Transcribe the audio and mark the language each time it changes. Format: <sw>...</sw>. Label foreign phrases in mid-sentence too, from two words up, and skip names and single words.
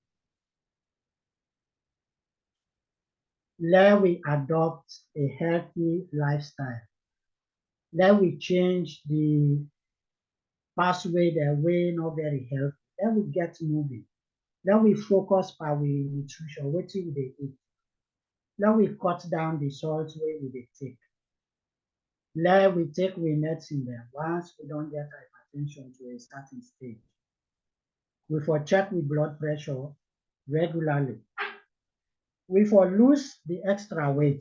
<pcm>Let we adopt a healthy lifestyle. Let we change the pathway the way not very healthy. Let we get moving. Let we focus on our nutrition, what we dey eat. Let we cut down the salt wey we dey take. Let we take we medicine dem once we don get hypertension to a certain stage. We for check with blood pressure regularly. We for lose the extra weight.</pcm>